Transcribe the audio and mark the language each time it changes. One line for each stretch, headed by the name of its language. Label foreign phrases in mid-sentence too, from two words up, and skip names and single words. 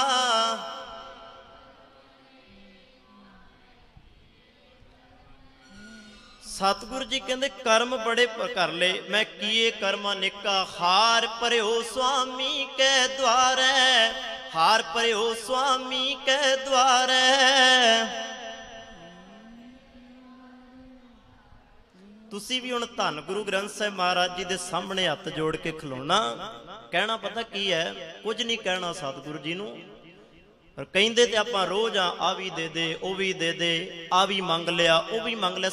Punjabi: ਸਤਗੁਰੂ ਜੀ ਕਹਤੇ ਕਰਮ ਬੜੇ ਕਰ ਲੇ, ਮੈਂ ਕੀਏ ਕਰਮ ਅਨੇਕਾ। ਹਾਰ ਭਰਿਓ ਸੁਆਮੀ ਕੈ ਦੁਆਰੈ, ਹਾਰ ਭਰਿਓ ਸੁਆਮੀ ਕੈ ਦੁਆਰੈ। ਤੁਸੀਂ ਭੀ ਹੁਣ ਧੰਨ ਗੁਰੂ ਗ੍ਰੰਥ ਸਾਹਿਬ ਮਹਾਰਾਜ ਜੀ ਦੇ ਸਾਮ੍ਹਣੇ ਹੱਥ ਜੋੜ ਕੇ ਖਲੋਣਾ। ਕਹਿਣਾ ਪਤਾ ਕੀ ਹੈ? ਕੁਛ ਨਹੀਂ ਕਹਿਣਾ ਸਤਗੁਰੂ ਜੀ ਨੂੰ। ਪਰ ਕਹਿੰਦੇ ਤੇ ਆਪਾਂ ਰੋਜ਼ ਆ ਭੀ ਦੇ ਦੇ, ਓ ਭੀ ਦੇ ਦੇ, ਆ ਭੀ ਮੰਗ ਲਿਆ, ਓ ਭੀ ਮੰਗ ਲਿਆ।